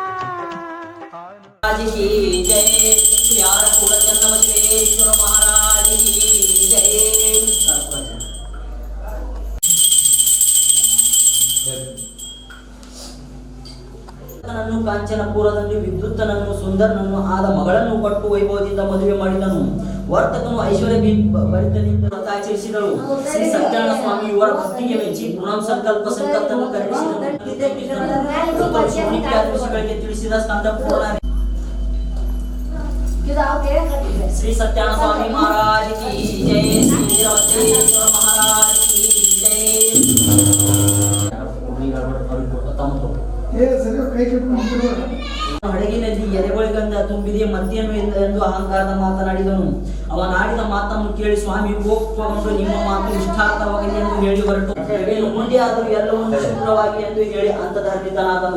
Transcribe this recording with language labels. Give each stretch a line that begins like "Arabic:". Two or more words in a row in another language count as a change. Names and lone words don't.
Hindi: महाराज की जय। प्यार पूर्ण जन्म श्रीश्वर महाराज की जय।
Kannada: ಕಾಂಚನಪುರದಲ್ಲಿ ವಿದ್ಯುತ್ತನನ್ನು ಸುಂದರನನ್ನು ಆದ ಮಗಳನ್ನು ಕೊಟ್ಟು ವೈಭವದಿಂದ ಮದುವೆ ಮಾಡಿದನು. ವರ್ತಕನು ಐಶ್ವರ್ಯ ಭರಿತನಿಂದ ವ್ರತಾಚರಿಸಿದಳು. ಶ್ರೀ ಸತ್ಯನಾರಾಯಣ ಸ್ವಾಮಿ ಇವರ ಭಕ್ತಿಗೆ ಮೆಚ್ಚಿ ಪುನಃ ಸಂಕಲ್ಪ ಸಂಕಲ್ಪವನ್ನು ಕರೆಸಿದನು. ಋಷಿಗಳಿಗೆ ತಿಳಿಸಿದ ಸ್ಕಂದ ಪುರಾಣ.
Hindi: श्री सत्यानंद स्वामी महाराज की जय। श्री वीरभद्रेश्वर महाराज की जय।
Kannada: ಹಡಗಿನಲ್ಲಿ ಎಲೆಗಳಿಂದ ತುಂಬಿದೆ ಮತ್ತೇನು ಇಲ್ಲ ಎಂದು ಅಹಂಕಾರದ ಮಾತನಾಡಿದನು. ಅವನಾಡಿದ ಮಾತನ್ನು ಕೇಳಿ ಸ್ವಾಮಿ ಕೋಪಗೊಂಡು ನಿಮ್ಮ ಮಾತು ಇಷ್ಟಾರ್ಥವಾಗಲಿ ಎಂದು ಹೇಳಿ ಹೊರಟು ಮುಂದೆ ಆದರೂ ಎಲ್ಲವನ್ನು ಶುಭ್ರವಾಗಿ ಎಂದು ಹೇಳಿ ಅಂತರ್ಧಾರಿತನಾದನು.